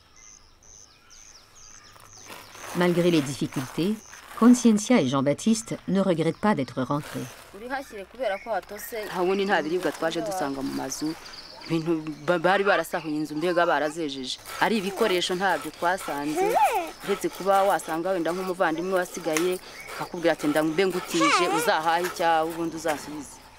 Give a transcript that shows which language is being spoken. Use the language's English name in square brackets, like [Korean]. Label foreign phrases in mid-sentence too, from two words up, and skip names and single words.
[French] Malgré les difficultés, Consciencia et Jean-Baptiste ne regrettent pas d'être rentrés. [Kinyarwanda] Hawundi nta biribwa twaje dusanga mu mazu, ibintu bari barasahuye inzu mbega barazejeje. Ari ibikoresho ntabyo twasanze, uretse kuba wasanga wenda nk'umuvandimwe wasigaye akakubwira ati ndambe ngutije uzahahe icyawe ubundi uzasubize.